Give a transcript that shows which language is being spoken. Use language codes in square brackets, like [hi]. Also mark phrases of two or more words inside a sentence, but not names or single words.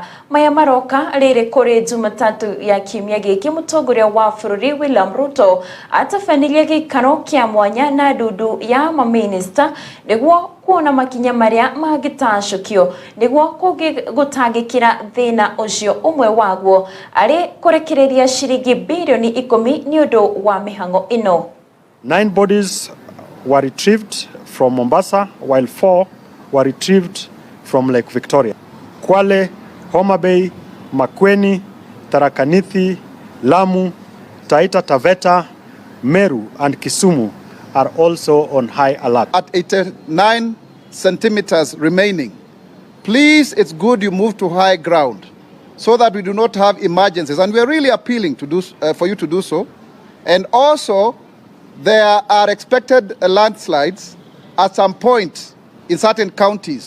[ki] Maya maroka rĩrĩ kũrĩ Jumatatu ya kiumia gĩkĩ mũtongoria wa bũrũri William Ruto atabanirie gĩikaro kĩa mwanya na ndundu ya maminista nĩguo kuona makinya marĩa mangĩtacũkio nĩguo gũtangĩkĩra thĩna ũcio. Ũmwe waguo arĩ kũrekereria ciringi bilioni 10 nĩ ũndũ wa mĩhang'o ĩno. [en] 9 bodies were retrieved from Mombasa while 4 were retrieved from Lake Victoria. Kwale, Homa Bay, Makueni, Tharaka Nithi, Lamu, Taita Taveta, Meru and Kisumu are also on high alert. At 89 centimeters remaining, please, it's good you move to high ground so that we do not have emergencies. And we are really appealing to for you to do so. And also, there are expected landslides at some point in certain counties.